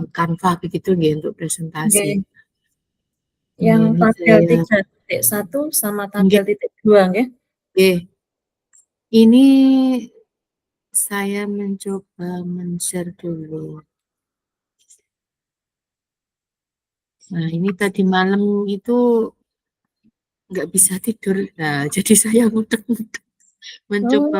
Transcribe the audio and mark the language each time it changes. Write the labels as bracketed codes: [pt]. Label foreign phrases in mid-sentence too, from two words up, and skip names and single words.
[id] Canva begitu nggih untuk presentasi. Nggih. Yang Ini tabel saya 3.1 sama nggih, tabel 2 nggih. nggih. Ini saya mencoba men-share dulu. Nah, ini tadi malam itu nggak bisa tidur. Nah, jadi saya ngutek-ngutek, mencoba